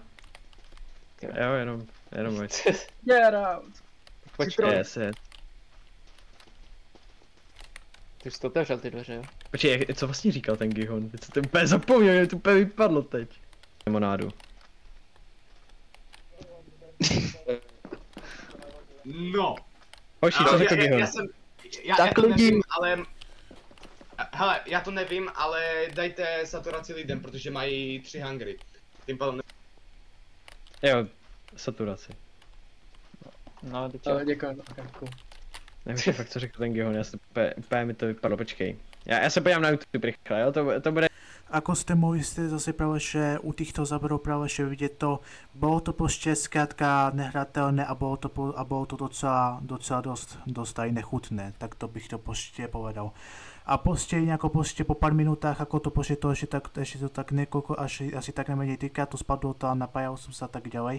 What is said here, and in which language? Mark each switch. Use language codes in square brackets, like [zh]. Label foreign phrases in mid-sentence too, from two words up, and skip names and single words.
[cs] Jo, jenom moc. [en] Get out! [cs] Počkej, yes. Ty jsi to otevřel ty dveře, jo? Počkej, co vlastně říkal ten Gihon? Teď jsem to úplně zapomněl, mě to úplně vypadlo teď. Limonádu. No. Oši, co řekl Gihon? Já to nevím, ale... Hele, já to nevím, ale dajte saturaci lidem, protože mají 3 hungry. Tím pádem Jo, saturaci. No, teď jo. Děkuji, cool. Nevím fakt, co řekl ten Gihon, úplně mi to vypadlo, počkej. Já se podívám na YouTube rychle, jo, to bude... [sk] Ako ste mohli zase práve, že u týchto záberov práve, že vidieť to, bolo to proste skrátka nehrateľné a bolo to docela dosť aj nechutné, tak to bych to proste povedal. A proste nejako proste po pár minútach, ako to proste to ešte to tak niekoľko, asi tak nemenej týka, to spadlo to a napájal som sa tak ďalej.